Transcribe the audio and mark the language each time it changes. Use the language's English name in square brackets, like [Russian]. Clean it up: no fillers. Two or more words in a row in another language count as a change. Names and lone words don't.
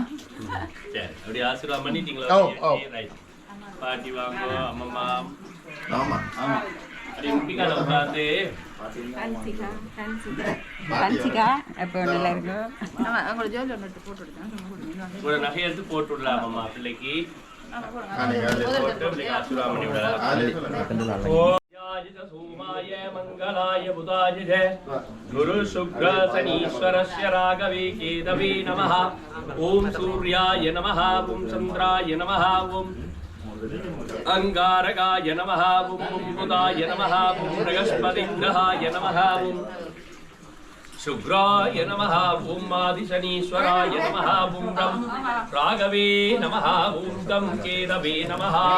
[Tamil] அப்படி ஆசீர்வாதம் பண்ணிட்டீங்களா பாட்டி வாங்க அம்மம்மா உட்காந்து எப்போ நல்லா இருக்கும் ஆமா உங்களோட ஜோலி ஒன்று போட்டு ஒரு நகை எடுத்து போட்டு விடலாம் அம்மா பிள்ளைக்கு ஆசீர்வாதம் பண்ணி விடலாம் सोमाय [Sanskrit] मंगलाय बुधाय गुरु शुक्र शनीश्वरस्य राघवे केतवे नमः ओम सूर्याय नमः ओम चंद्राय नमः ओम अंगारकाय नमः ओम बुधाय नमः ओम बृहस्पतिग्रहाय नमः ओम शुक्राय नमः ओम आदिशनीश्वराय नमः ओम राघवे नमः ओम तं केतवे नमः